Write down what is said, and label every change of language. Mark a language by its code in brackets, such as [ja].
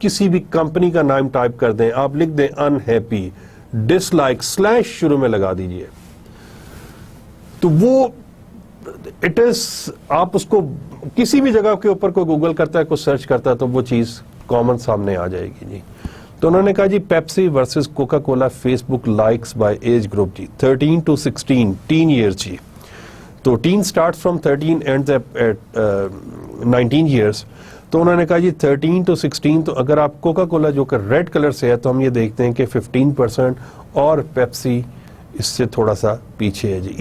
[ur] کسی بھی کمپنی کا نام ٹائپ کر دیں, آپ لکھ دیں انہیپی, ڈس لائک, سلیش شروع میں لگا دیجئے, تو وہ اٹ از, آپ اس کو کسی بھی جگہ کے اوپر کوئی گوگل کرتا ہے, کوئی سرچ کرتا ہے, تو وہ چیز کامن سامنے آ جائے گی جی. تو انہوں نے کہا جی Pepsi versus Coca Cola face book likes by age group جی [en] 13 to 16 teen years [ur] جی. [en] تو teen starts from 13 ends at 19 years. [ur] تو انہوں نے کہا جی 13 to 16, تو اگر آپ کوکا کولا جو کہ ریڈ کلر سے ہے تو ہم یہ دیکھتے ہیں کہ 15% اور پیپسی اس سے تھوڑا سا پیچھے ہے جی.